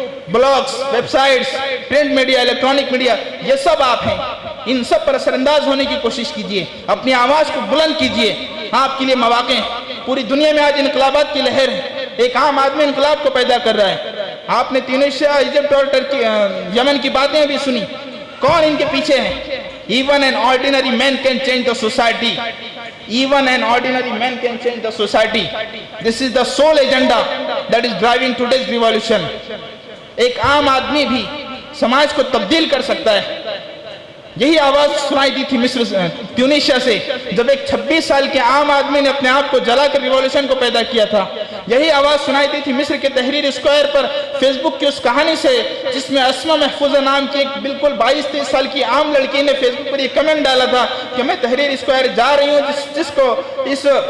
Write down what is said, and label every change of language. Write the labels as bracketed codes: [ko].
[ur] Blogs, web sites, print media, electronic media, یہ سب آپ ہیں۔ ان سب پر اثر انداز ہونے کی کوشش کیجئے، اپنی آواز کو بلند کیجئے۔ آپ کے لیے مواقع ہیں۔ پوری دنیا میں آج انقلابات کی لہر ہے۔ ایک عام آدمی انقلاب کو پیدا کر رہا ہے۔ آپ نے تونسیا، ایجپٹ اور یمن کی باتیں بھی سنی۔ کون ان کے پیچھے ہیں؟ [en] Even an ordinary man can change the society. Even an ordinary man can change the society. This is the sole agenda that is driving today's revolution. [ur] ایک عام آدمی بھی سماج کو تبدیل کر سکتا ہے۔ یہی آواز سنائی دی تھی مصر تیونیشیا سے، جب ایک 26 سال کے عام آدمی نے اپنے آپ کو جلا کر ریولیوشن کو پیدا کیا تھا۔ یہی آواز سنائی دی تھی مصر کے تحریر اسکوائر پر فیس بک کی اس کہانی سے، جس میں اسما محفوظہ نام کی ایک بالکل 22-23 سال کی عام لڑکی نے فیس بک پر یہ کمنٹ ڈالا تھا کہ میں تحریر اسکوائر جا رہی ہوں، جس کو اس